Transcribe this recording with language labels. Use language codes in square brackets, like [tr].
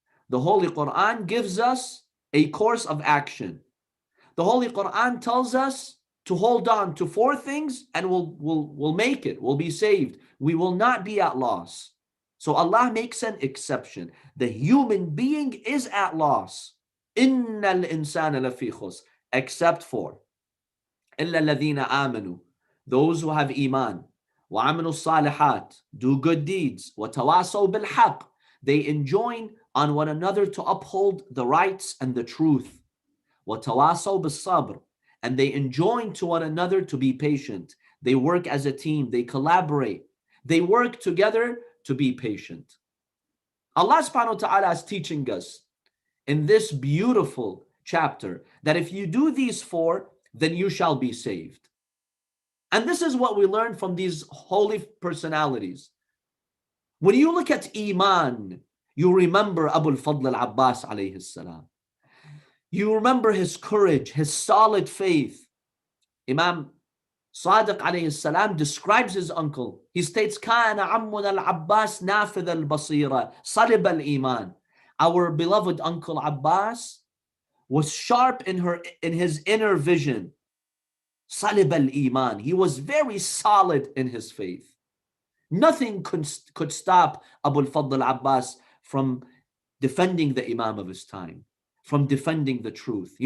[en] The Holy Quran gives us a course of action. The Holy Quran tells us to hold on to 4 things and we'll make it. We'll be saved. We will not be at loss. So Allah makes an exception. The human being is at loss. [ar] إِنَّ الْإِنسَانَ لَفِي خُسْرٍ. [en] Except for [ar] إِلَّا الَّذِينَ آمَنُوا. [en] Those who have iman. [ar] وَعَمِلُوا الصَّالِحَاتِ. [en] Do good deeds. [ar] وَتَوَاصَوْا بِالْحَقِّ. [en] They enjoin on one another to uphold the rights and the truth. [ar] وَتَوَاصَوْا بِالصَّبْرِ. [en] And they enjoin to one another to be patient. They work as a team. They collaborate. They work together to be patient. Allah subhanahu wa ta'ala is teaching us in this beautiful chapter that if you do these 4, then you shall be saved. And this is what we learn from these holy personalities. When you look at Iman, you remember Abu al-Fadl al-Abbas alayhi salam. You remember his courage, his solid faith. Imam Sadiq alayhi salam describes his uncle. He states, [ar] كَانَ عَمُّنَا الْعَبَّاسِ نَافِذَ الْبَصِيرَ صَلِبَ الْإِيمَانِ. [en] Our beloved uncle Abbas was sharp in his inner vision. [ar] صَلِبَ الْإِيمَانِ. [en] He was very solid in his faith. Nothing could stop Abu al-Fadl al-Abbas from defending the Imam of his time, from defending the truth.